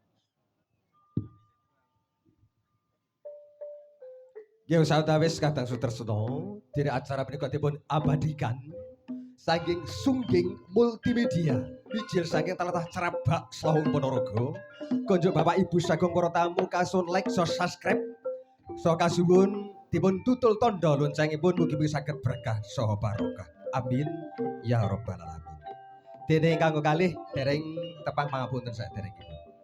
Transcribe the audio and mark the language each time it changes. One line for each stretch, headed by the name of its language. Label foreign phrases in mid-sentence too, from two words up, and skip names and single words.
Javanese: Nggih sawetawis kadang sutresna dene acara punika dipun abadikan saking Sungging Multimedia mijil saking talatah Cerabak Slawung Ponorogo konjuk Bapak Ibu sagung para tamu kasun
English: like so subscribe
Javanese: so kasuwun dipun tutul tanda loncengipun mugi-mugi saged berkah saha barokah
Arabic: آمين يا رب العالمين
Javanese: dene kanggo kalih dereng tepang pangapunten saderengipun.